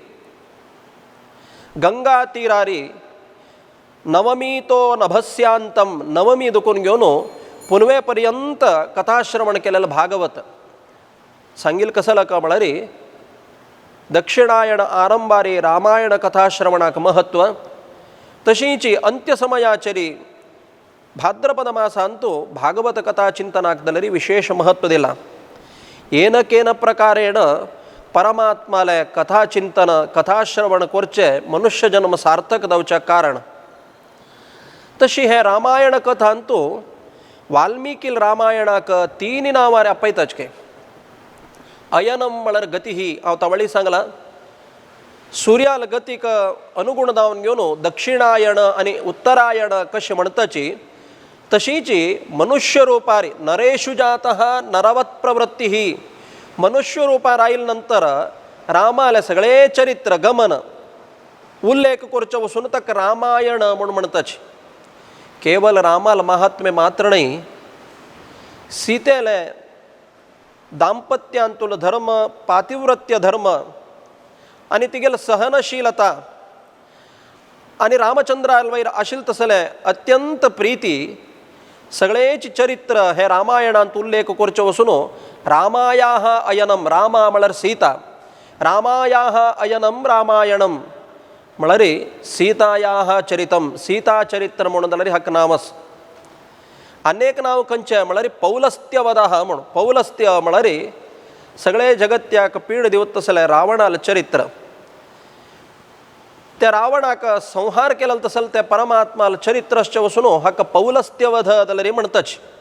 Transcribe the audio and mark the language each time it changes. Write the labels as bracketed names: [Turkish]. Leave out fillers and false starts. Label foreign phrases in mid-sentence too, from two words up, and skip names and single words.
[Konkani] गंगा तीरारी नवमी तो नभस्यांतम नवमी दुखून घेवन पुनवे पर्यंत कथाश्रवण केलेलं भागवत सांगील कसं का म्हळ्यार दक्षिणायण आरंभारी रामायण कथाश्रवणाक महत्व तशीची अंत्यसमयाचरी भाद्रपद मासांतू भागवत कथा चिंतनाक दलरी विशेष महत्व दिला. [Sanskrit] येन केन प्रकारेण [Konkani] परमात्माले कथाचिंतन कथाश्रवण करचे मनुष्य जन्म सार्थक जावच्या कारण तशी हे रामायण कथांतू वाल्मिकी रामायणाक 3 नावार आपयताच के. अयनम म्हळ्यार गती ही हांव तावळी सांगला सूर्याल गतीक अनुगुण जावन घेवन दक्षिणायण आणि उत्तरायण कशी म्हणताची तशीची मनुष्य रूपारी [Sanskrit] नरेषु जातः [Konkani] नरवत प्रवृत्ती ही मनुष्य रूपार आयिल नंतर रामाले सगळे चरित्र गमन उल्लेख करचे वसून तक रामायण म्हणून म्हणताची. केवल रामाल महात्म्य मात्र नाही सीतेले दाम्पत्यांतुल धर्म पातिव्रत्य धर्म आणि तिगेल सहनशीलता आणि रामचंद्राल वयर आशिल तसले अत्यंत प्रीती सगळेच चरित्र हे रामायणांत उल्लेख करचे वसून [Sanskrit] रामायाः अयनम [Konkani] रामा म्हळ्यार सीता [Sanskrit] रामायाः अयनम रामायणम [Konkani] म्हळ्यार [Sanskrit] सीतायाः चरितम [Konkani] सीता चरित्र म्हणून जाल्यार हक नामस. अनेक नाव खंयचे म्हळ्यार पौलस्त्यवधः म्हणून पौलस्त्य म्हळ्यार सगळे जगत्याक पीड दिवत तसले रावणाल चरित्र त्या रावणाक संहार केला तसल त्या परमात्माल चरित्रश्च वसून हक पौलस्त्यवध जाल्यार म्हणतच.